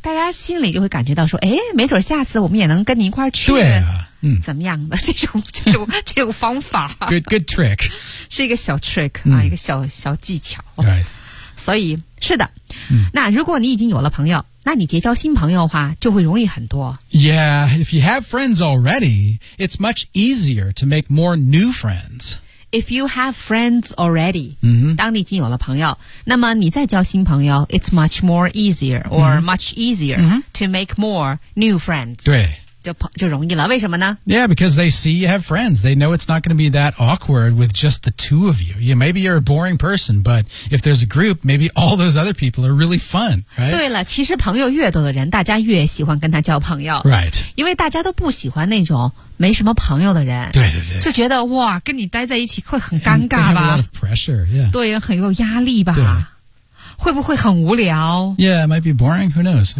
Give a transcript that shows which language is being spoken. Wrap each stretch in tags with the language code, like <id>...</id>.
<zh>大家心里就会感觉到说，哎，没准下次我们也能跟你一块儿去。对、啊，嗯，怎么样的这种方法</zh> <en>？Good trick，</en> <zh>是一个小 trick、嗯、啊，一个小技巧。</zh> <en>Right，</en> <zh>所以是的、嗯。那如果你已经有了朋友。那你结交新朋友的话就会容易很多。</zh> <en>Yeah, if you have friends already, it's much easier to make more new friends. If you have friends already,、 mm-hmm.</en> <zh>当你已经有了朋友那么你再交新朋友</zh> <en>it's much more easier or、mm-hmm. much easier、 mm-hmm. to make more new friends.</en> <zh>对。就容易了。为什么呢？</zh> <en>Yeah, because they see you have friends. They know it's not going to be that awkward with just the two of you. Yeah, maybe you're a boring person, but if there's a group, maybe all those other people are really fun, right?</en> <zh>对了，其实朋友越多的人，大家越喜欢跟他交朋友。</zh> <en>Right.</en> <zh>因为大家都不喜欢那种没什么朋友的人。对对对。就觉得哇，跟你待在一起会很尴尬吧。</zh> <en>They have a lot of pressure, yeah.</en> <zh>对，很有压力吧。对。会不会很无聊？</zh> <en>Yeah, it might be boring, who knows?</en>